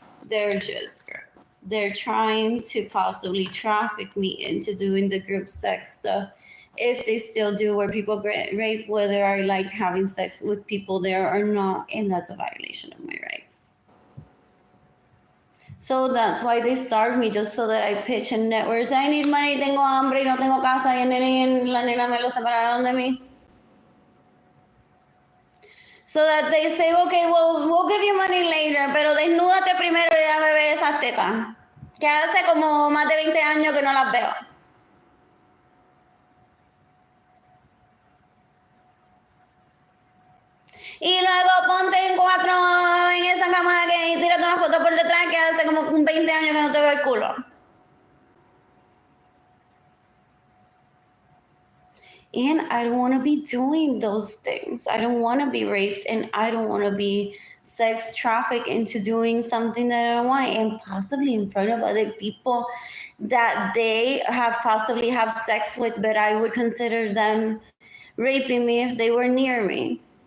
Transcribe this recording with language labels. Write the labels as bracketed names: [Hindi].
[English] They're just girls. They're trying to possibly traffic me into doing the group sex stuff. If they still do, where people get rape, whether I like having sex with people there or not, and that's a violation of my rights. So that's why they starved me, just so that I pitch in networks. I need money, [Spanish] tengo hambre, no tengo casa, y la nena me lo separaron de mí. [English] So that they say, okay, well, we'll give you money later, [Spanish] pero desnúdate primero y déjame ver esas tetas. Que hace como más de 20 años que no las veo. Y luego ponte en 4 en esa cama y tírate una foto por detrás que hace como 20 años que no te veo el culo. [English] And I don't want to be doing those things. I don't want to be raped, and I don't want to be sex trafficked into doing something that I don't want, and possibly in front of other people that they have possibly have sex with, but I would consider them raping me if they were near me.